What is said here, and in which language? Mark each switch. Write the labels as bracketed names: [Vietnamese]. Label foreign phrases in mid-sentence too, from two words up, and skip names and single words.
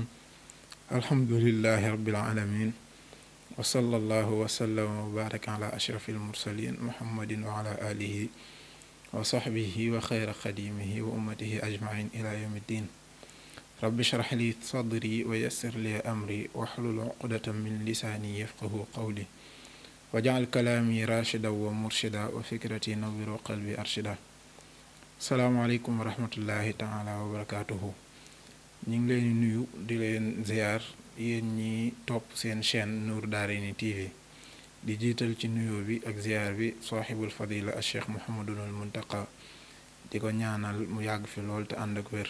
[Arabic] الحمد لله رب العالمين، وصلى الله وسلم وبارك على أشرف المرسلين محمد وعلى آله وصحبه وخير خديمه وأمته أجمعين إلى يوم الدين. رب اشرح لي صدري ويسر لي أمري واحلل عقدة من لساني يفقه قولي واجعل كلامي راشدا ومرشدا وفكرتي نور وقلبي أرشدا. السلام عليكم ورحمة الله تعالى وبركاته. [Wolof] ñu ngi leen di nuyu di leen ziar yéen ñi topp seen chaîne Nour Daarayni TV di jiital ci nuyoo bi ak ziar bi [Arabic] صاحب الفضيلة [Wolof] al cheikh Mouhamadul Muntaqa di ko ñaanal mu yàgg fi lool te ànd ak wér.